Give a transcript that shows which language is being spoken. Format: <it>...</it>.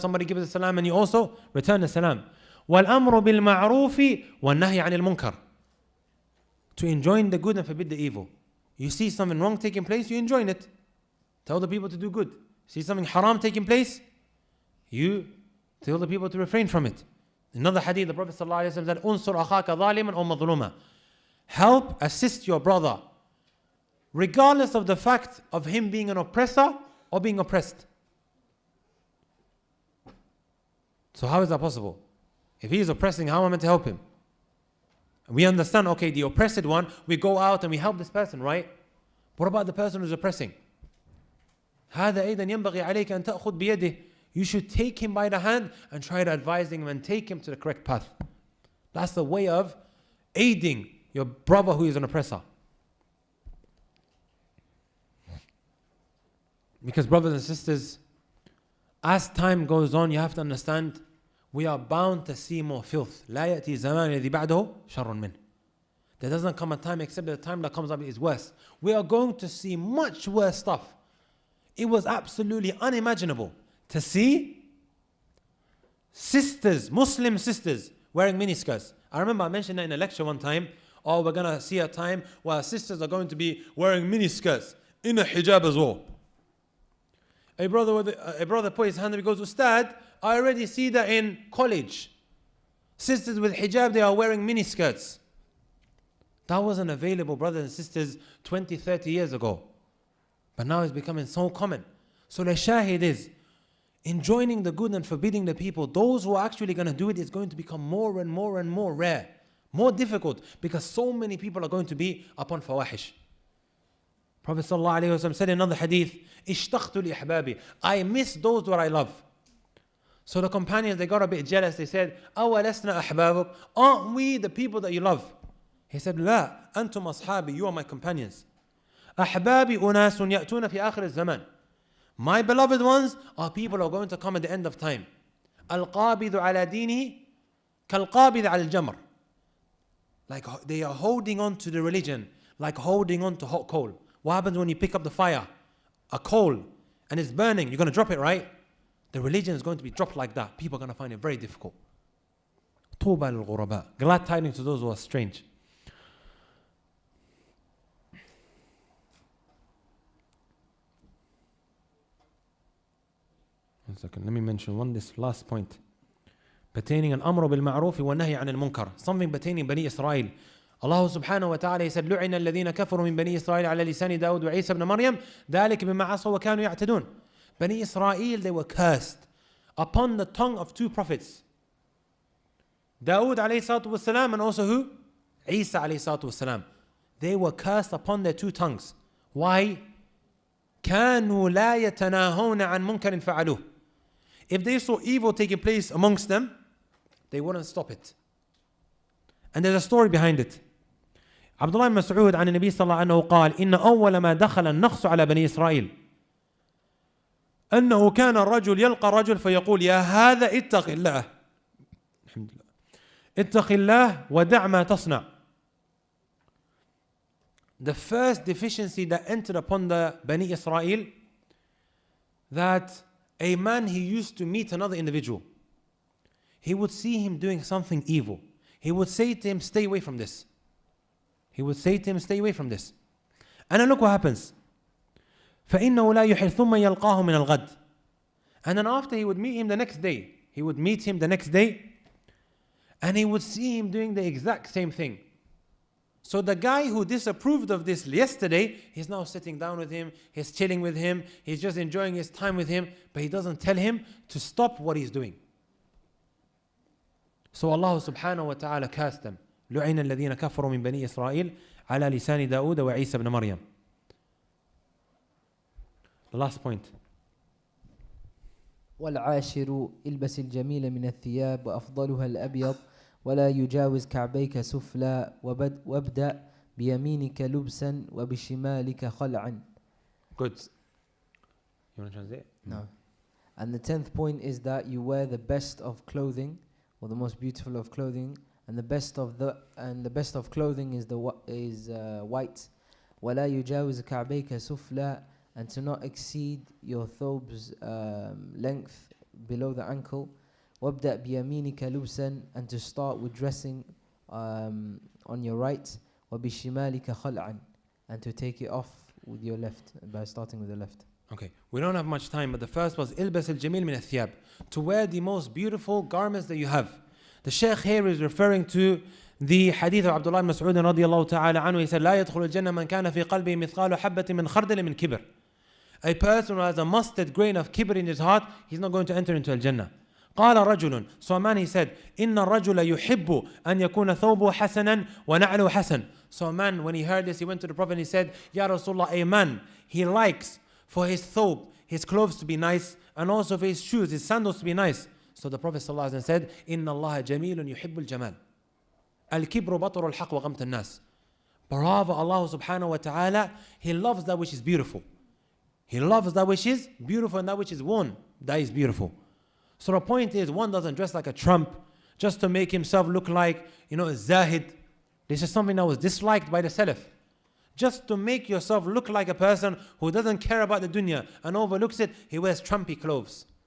<en>Somebody gives a salam and you also return the salam.</en> <ar>وَالْأَمْرُ بِالْمَعْرُوفِ وَالنَّهْيِ عَنِ الْمُنْكَرِ.</ar> <en>To enjoin the good and forbid the evil. You see something wrong taking place, you enjoin it. Tell the people to do good. See something haram taking place, you tell the people to refrain from it. Another hadith, the Prophet ﷺ said,</en> <ar>أُنصُرْ أَخَاكَ ظَالِمًا أَوْ مَظْلُومًا.</ar> <en>Help, assist your brother, regardless of the fact of him being an oppressor or being oppressed. So how is that possible? If he is oppressing, how am I meant to help him? We understand, okay, the oppressed one, we go out and we help this person, right? What about the person who's oppressing?</en> <ar>هذا أيضا ينبغي عليك أن تأخذ بيده.</ar> <en>You should take him by the hand and try to advise him and take him to the correct path. That's the way of aiding your brother who is an oppressor. Because brothers and sisters, as time goes on, you have to understand, we are bound to see more filth.</en> <ar>لا يأتي زمان الذي بعده شر منه.</ar> <en>There doesn't come a time except that the time that comes up is worse. We are going to see much worse stuff. It was absolutely unimaginable to see sisters, Muslim sisters, wearing miniskirts. I remember I mentioned that in a lecture one time. Oh, we're going to see a time where sisters are going to be wearing miniskirts in a hijab as well. A brother put his hand up and goes, Ustad, I already see that in college. Sisters with hijab, they are wearing miniskirts. That wasn't available, brothers and sisters, 20, 30 years ago. But now it's becoming so common. So the shahid is, enjoining the good and forbidding the people, those who are actually going to do it is going to become more and more and more rare. More difficult, because so many people are going to be upon fawahish. Prophet ﷺ said in another hadith,</en> <ar>اشتقت لأحبابي.</ar> <en>I miss those that I love. So the companions, they got a bit jealous. They said,</en> <ar>أولسنا أحبابك?</ar> <en>Aren't we the people that you love? He said,</en> <ar>لا أنتم أصحابي.</ar> <en>You are my companions.</en> <ar>أحبابي أناس يأتون في آخر الزمان.</ar> <en>My beloved ones are people who are going to come at the end of time.</en> <ar>القابض على دينه كالقابض على الجمر.</ar> <en>Like they are holding on to the religion, like holding on to hot coal. What happens when you pick up the fire? A coal, and it's burning. You're going to drop it, right? The religion is going to be dropped like that. People are going to find it very difficult.</en> <ar>طوبى للغرباء.</ar> <en>Glad tidings to those who are strange. One second, let me mention this last point. Pertaining</en> <ar>الأمر بالمعروف والنهي عن المنكر.</ar> <en>Something pertaining بني إسرائيل.</en> <ar>Allah subhanahu wa ta'ala, he said, لُعِنَ الَّذِينَ كَفَرُوا مِنْ بَنِي إِسْرَائِيلَ عَلَى لِسَانِ دَاوُدَ وَعِيسَى بْنَ مَرْيَمَ ذَلِكَ بِمَا عَصَوْا وَكَانُوا يَعْتَدُونَ.</ar> <en>Bani Israel, they were cursed upon the tongue of two prophets. Dawood alayhi salatu wasalam, and also who? Isa alayhi salatu wasalam. They were cursed upon their two tongues. Why?</en> <ar>كَانُوا لَا يَتَنَاهَوْنَ عَنْ مُنْكَرٍ فَعَلُوهُ.</ar> <en>If they saw evil taking place amongst them, they wouldn't stop it. And there's a story behind it.</en> <ar>عبد الله بن مسعود عن النبي صلى الله عليه وسلم قال إن أول ما دخل النقص على بني إسرائيل. أنه كان الرجل يلقى الرجل فيقول يا هذا اتق الله الحمد لله اتق الله ودع ما تصنع.</ar> <en>The first deficiency that entered upon the Bani Israel, that a man, he used to meet another individual. He would see him doing something evil. He would say to him, stay away from this. He would say to him, stay away from this. And then look what happens.</en> <ar>فإنه لا يحل ثم يلقاه من الغد.</ar> <en>And then after, he would meet him the next day. He would meet him the next day, and he would see him doing the exact same thing. So the guy who disapproved of this yesterday, he's now sitting down with him, he's chilling with him, he's just enjoying his time with him, but he doesn't tell him to stop what he's doing. So Allah subhanahu wa ta'ala cast them.</en> <ar>لعن الذين كفروا من بني إسرائيل على لسان داود وعيسى بن مريم.</ar> <en>The last point.</en> <ar>والعاشر البس الجميل من الثياب وأفضلها الأبيض ولا يجاوز كعبيك سفلى وابدأ بيمينك لبسا وبشمالك خلعا.</ar> <en>Good. You want to translate? No. And the 10th point is that you wear the best of clothing, or the most beautiful of clothing, and the best of clothing is white.</en> <ar>ولا يجاوز كعبيك سفلى,</ar> <en>and to not exceed your thobes length below the ankle.</en> <ar>وابدأ بيمينك لبسا,</ar> <en>and to start with dressing on your right.</en> <ar>وبشمالك خلعا,</ar> <en>and to take it off with your left, by starting with the left. Okay, we don't have much time, but the first was</en> <ar>البس الجميل من الثياب,</ar> <en>to wear the most beautiful garments that you have. The Shaykh here is referring to the hadith of Abdullah ibn Mas'ud radiyallahu ta'ala anhu. He said,</en> <ar>لا يدخل الجنة من كان في قلبه مثقال حبة من خردل من كبر.</ar> <en>A person who has a mustard grain of kibr in his heart, he's not going to enter into al-Jannah.</en> <ar>قال رجل,</ar> <en>so a man, he said,</en> <ar>إن الرجل يحب أن يكون ثوبه حسنا ونعله حسن.</ar> <en>So a man, when he heard this, he went to the Prophet and he said, Ya Rasulullah, a man, he likes for his thobe, his clothes to be nice, and also for his shoes, his sandals to be nice. So the Prophet ﷺ said,</en> <ar>إن الله جميل يحب الجمال. الكبر بطر الحق وغمت الناس.</ar> <en>Bravo, Allah subhanahu wa ta'ala, He loves that which is beautiful. He loves that which is beautiful, and that which is worn, that is beautiful. So the point is, one doesn't dress like a trump just to make himself look like, a zahid. This is something that was disliked by the Saleh. Just to make yourself look like a person who doesn't care about the dunya and overlooks it, he wears trumpy clothes.</en>